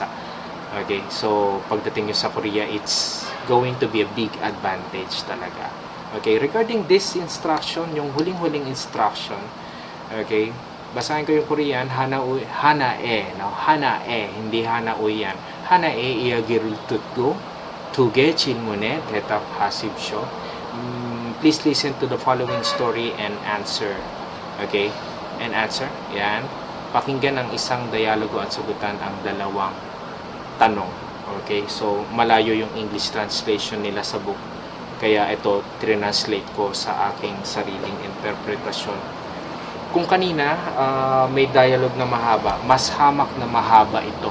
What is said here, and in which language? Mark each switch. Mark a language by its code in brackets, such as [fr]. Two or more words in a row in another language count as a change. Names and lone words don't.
[tl] Okay, so pagdating nyo sa Korea, [en] it's going to be a big advantage [tl] talaga. [en] Okay, regarding this instruction, [tl] yung huling-huling instruction, okay, basahin ko yung Korean, hanae, no? Hanae, hindi hanauy yan. [ko] 하나의 이야기를 듣고, tuge 질문에 대답하십시오. [en] Please listen to the following story and answer. Okay, and answer. [tl] Yan. Pakinggan ang isang dialogo at sagutan ang dalawang tanong. Okay, so malayo yung [en] English translation [tl] nila sa book. Kaya ito, translate ko sa aking sariling interpretasyon. Kung kanina, may dialogue na mahaba, mas hamak na mahaba ito.